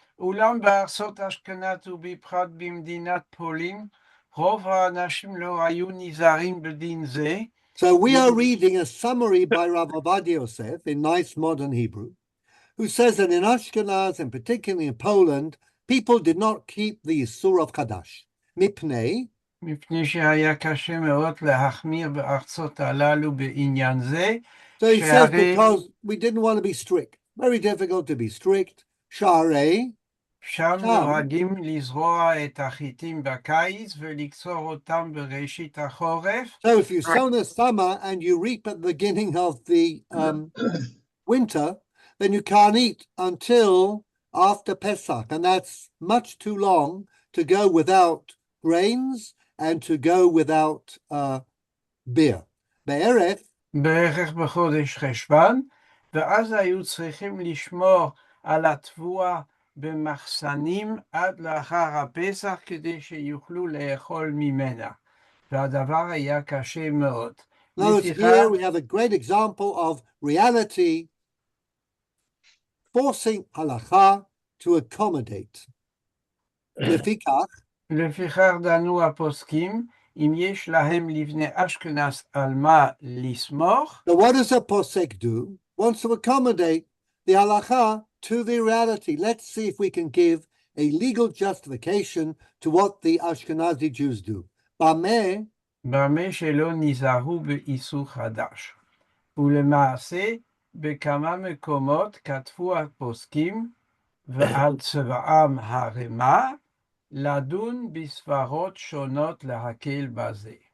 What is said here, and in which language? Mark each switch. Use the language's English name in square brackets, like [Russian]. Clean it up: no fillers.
[Hebrew] Ulam Bartzot Ashkenaz ובפרט במדינת פולין, רוב האנשים לא היו נזהרים בדין זה. [English] So we are reading a summary by Rav Ovadia Yosef in nice modern Hebrew, who says that in Ashkenaz, and particularly in Poland, people did not keep the Yisur of Chadash. [Hebrew] Mipnei. מפני שהיה קשה מאוד להחמיר בארצות הללו בעניין זה. [English] So he says because we didn't want to be strict. Very difficult to be strict. [Hebrew] Sharei. שם נוהגים לזרוע את החיטים בקיץ ולקצור אותם בראשית החורף. [English] So if you sow in the summer and you reap at the beginning of the winter, then you can't eat until after Pesach. And that's much too long to go without grains and to go without beer. [Hebrew] בערך בחודש חשוון, ואז היו צריכים לשמור על התבואה במחסנים עד לאחר הפסח כדי שיוכלו לאכול ממנה. והדבר היה קשה מאוד. [English] Now here we have a great example of reality forcing halacha to accommodate. [Hebrew] לפיכך דנו הפוסקים, אם יש להם לבני אשכנז על מה לסמוך. [English] So what does a posek do? Wants to accommodate the halacha to the reality. Let's see if we can give a legal justification to what the Ashkenazi Jews do. [Hebrew] Bameh שלא נזהרו באיסור חדש. ולמעשה, בכמה מקומות כתבו הפוסקים, ועל צבעם הרמה, לדון בספרות שונות להקל בזה.